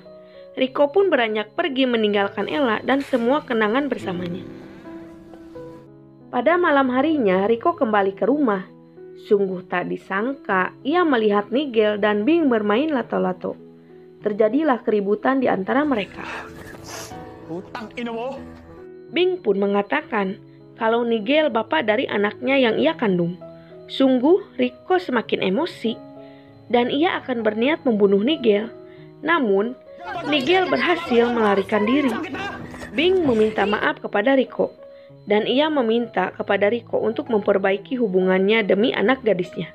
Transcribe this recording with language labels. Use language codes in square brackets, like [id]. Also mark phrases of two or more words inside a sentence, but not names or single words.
[id] Rico pun beranjak pergi meninggalkan Ella dan semua kenangan bersamanya. Pada malam harinya, Rico kembali ke rumah. Sungguh tak disangka, ia melihat Nigel dan Bing bermain lato-lato. Terjadilah keributan di antara mereka. [tl] Utang ina mo! [id] Bing pun mengatakan kalau Nigel bapak dari anaknya yang ia kandung. Sungguh, Rico semakin emosi dan ia akan berniat membunuh Nigel. Namun, Nigel berhasil melarikan diri. Bing meminta maaf kepada Rico. Dan ia meminta kepada Rico untuk memperbaiki hubungannya demi anak gadisnya.